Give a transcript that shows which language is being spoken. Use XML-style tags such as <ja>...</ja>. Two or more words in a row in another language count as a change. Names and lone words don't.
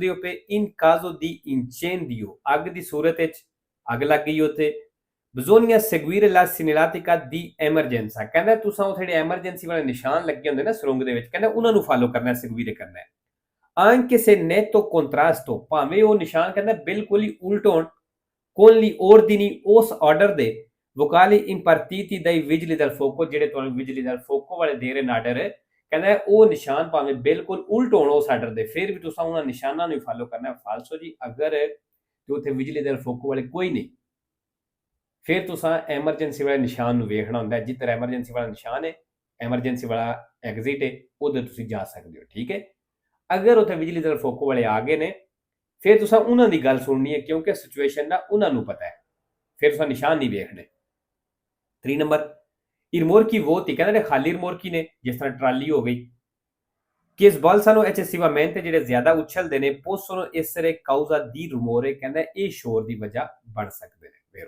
<pa>ਹੋ ਪਏ</pa> <it>in caso di incendio</it> <pa>ਅੱਗ ਦੀ ਸੂਰਤ ਵਿੱਚ ਅੱਗ ਲੱਗ ਗਈ ਉੱਥੇ</pa> <it>bisogna seguire la segnaletica di emergenza</it> <pa>ਕਹਿੰਦਾ ਤੁਸੀਂ ਉਹ ਜਿਹੜੇ ਐਮਰਜੈਂਸੀ ਵਾਲੇ ਨਿਸ਼ਾਨ ਲੱਗੇ ਹੁੰਦੇ ਨਾ ਸੁਰੰਗ ਦੇ ਵਿੱਚ ਕਹਿੰਦਾ ਉਹਨਾਂ ਨੂੰ ਫਾਲੋ ਕਰਨਾ seguire ਕਰਨਾ ਹੈ</pa> <it>anche se netto contrasto</it> <pa>ਭਾਵੇਂ ਉਹ ਨਿਸ਼ਾਨ ਕਹਿੰਦਾ ਬਿਲਕੁਲ ਹੀ ਉਲਟ ਹੋਣ</pa> <it>con gli ordini</it> <pa>ਉਸ ਆਰਡਰ ਦੇ</pa> <it>vocali impartiti dai vigili del fuoco</it> <pa>ਜਿਹੜੇ ਤੁਹਾਨੂੰ</pa> <it>vigili del fuoco</it> <pa>ਵਾਲੇ ਦੇ ਰਹੇ ਨਾਡਰ ਕਹਿੰਦਾ ਉਹ ਨਿਸ਼ਾਨ ਭਾਵੇਂ ਬਿਲਕੁਲ ਉਲਟ ਹੋਣ ਉਸ ਆਰਡਰ ਦੇ ਫਿਰ ਵੀ ਤੁਸੀਂ ਉਹਨਾਂ ਨਿਸ਼ਾਨਾਂ ਨੂੰ ਫਾਲੋ ਕਰਨਾ ਫਾਲਸੋ ਜੀ ਅਗਰ ਤੇ ਉੱਥੇ</pa> <it>vigili del fuoco</it> <pa>ਵਾਲੇ ਕੋਈ ਨਹੀਂ ਫਿਰ ਤੁਸੀਂ ਐਮਰਜੈਂਸੀ ਵਾਲੇ ਨਿਸ਼ਾਨ ਨੂੰ ਵੇਖਣਾ ਹੁੰਦਾ ਜਿੱਧਰ ਐਮਰਜੈਂਸੀ ਵਾਲਾ ਨਿਸ਼ਾਨ ਹੈ ਐਮਰਜੈਂਸੀ ਵਾਲਾ ਐਗਜ਼ਿਟ ਹੈ ਉਹਦੇ ਤੁਸੀਂ ਜਾ ਸਕਦੇ ਹੋ ਠੀਕ ਹੈ ਅਗਰ ਉੱਥੇ ਬਿਜਲੀ ਦੇ ਫੋਕੋ ਵਾਲੇ ਆ ਗਏ ਨੇ ਫਿਰ ਤੁਸੀਂ ਉਹਨਾਂ ਦੀ ਗੱਲ ਸੁਣਨੀ ਹੈ ਕਿਉਂਕਿ ਸਿਚੁਏਸ਼ਨ ਦਾ ਉਹਨਾਂ ਨੂੰ ਪਤਾ ਹੈ ਫਿਰ ਤੁਸੀਂ ਨਿਸ਼ਾਨ ਨਹੀਂ ਵੇਖਣੇ 3 ਨੰਬਰ</pa> <it>rimorchi vuoti</it> <pa>ਕਹਿੰਦੇ ਨੇ ਖਾਲੀ ਰਿਮੋਰਕੀ ਨੇ ਜਿਸ ਤਰ੍ਹਾਂ ਟਰਾਲੀ ਹੋ ਗਈ ਕਿ</pa> <it>sbalzano eccessivamente</it> <pa>ਜਿਹੜੇ ਜ਼ਿਆਦਾ ਉਛਲਦੇ ਨੇ</pa> <it>possono essere causa di rumore</it> <pa>ਕਹਿੰਦਾ ਇਹ ਸ਼ੋਰ ਦੀ ਵਜ੍ਹਾ ਬਣ ਸਕਦੇ ਨੇ</pa>